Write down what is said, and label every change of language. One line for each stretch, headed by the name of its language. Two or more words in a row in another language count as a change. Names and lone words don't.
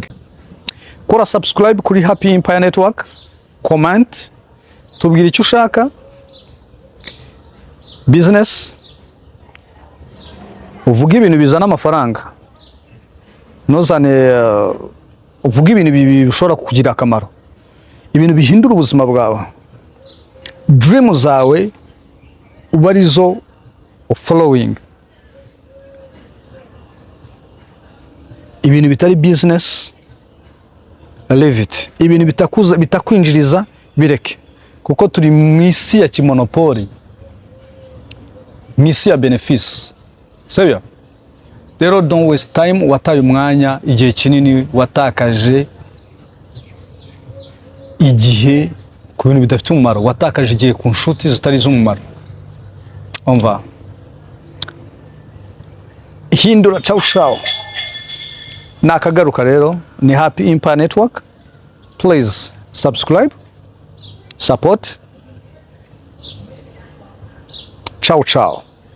Kinyarwanda: Kora subscribe kuri Happy Empire Network, comment, tubwire icyo ushaka, business, uvuga ibintu bizana amafaranga, nozane uvuga ibintu bishobora kukugira akamaro, ibintu bihindura ubuzima bwawe, dream zawe uba arizo following, ibintu bitari business
English: leave it,
Kinyarwanda: ibintu bitakwinjiriza bireke, kuko turi mu isi ya kimonopoli, mu isi ya benefice. Sibyo?
English: Rero don't waste time,
Kinyarwanda: wataye umwanya, igihe kinini watakaje igihe ku bintu bidafite umumaro, watakaje igihe ku nshuti zitari z'umumaro. Umva, hindura, ciao. Nakagaruka rero, ni Happy Empire Network.
English: Please subscribe, support. Ciao.